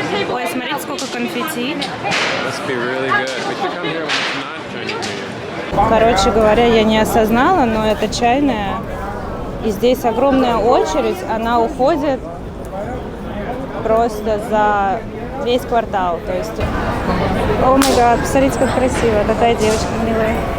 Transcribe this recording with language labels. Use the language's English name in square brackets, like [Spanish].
[Russian] Ой, смотрите, сколько конфетти. [English] Must be really good. We should come here when it's not Chinese New Year. [Russian] Короче говоря, я не осознала, но это чайная. И здесь огромная очередь, она уходит просто за весь квартал. То есть, [English] о май гад, [Russian] посмотрите, как красиво. Такая девочка милая.